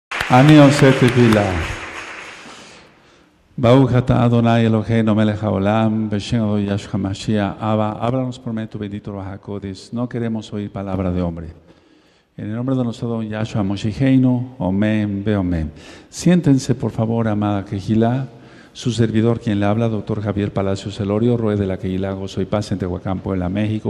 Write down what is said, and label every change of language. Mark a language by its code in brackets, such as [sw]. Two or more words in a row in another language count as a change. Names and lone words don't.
[he] אני עושה תפילה. ברוך אתה אדוני אלוהינו מלך העולם, בשם אדוני ישוע משיח. [es] Abba, háblanos por medio de tu bendito [he] רוח הקודש. [es] No queremos oír palabra de hombre. En el nombre de nuestro don Yahshua Moshicheinu, [he] אמן ואמן. [es] Siéntense, por favor, amada Kehilá. Su servidor, quien le habla, doctor Javier Palacios Elorio, Roe de la Kehilá Gozo y Paz en Tehuacán, Puebla, México.